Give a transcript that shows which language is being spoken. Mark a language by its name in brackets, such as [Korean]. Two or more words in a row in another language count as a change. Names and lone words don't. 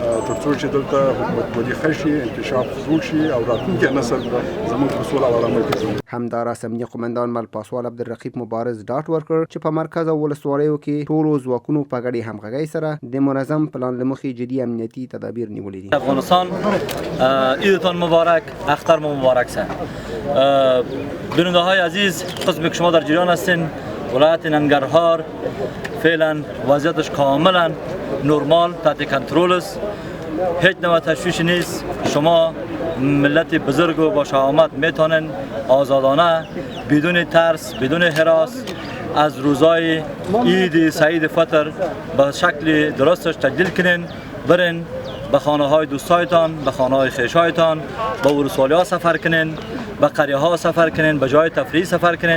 [Pashto] تر څو چې دلته حکومتولي ښه شي، انکشاف جوړ شي او راتلونکی نسل زموږ په سوله او ارامۍ کې ژوند. همداراز امنیه قومندان مل پاسوال عبدالرقیب مبارز ډاډ ورکړ چې په مرکز او ولسوالیو کې ټولو ځواکونو په ګډې همغږۍ سره د منظم پلان له مخې جدي امنیتي تدابیر نیولي دي. افغانستان [Persian] عیدتان مبارک، [Pashto] اختر مبارک سه. [Persian] بیننده های عزیز، قسمی که شما در جریان هستین، ولایت ننگرهار فعلا وضعیتش کاملا نرمال تحت کنترل است. هیچ نوع تشویش نیست. شما ملت بزرگ و با شهامت میتونن آزادانه بدون ترس بدون هراس از روزای عید سعید فطر به شکل درستش تجلیل کنین، برین به خانه های دوستایتان، به خانه های خویشایتان، به ولسوالی ها سفر کنین، به قریه ها سفر کنین، به جای تفریحی سفر کنین.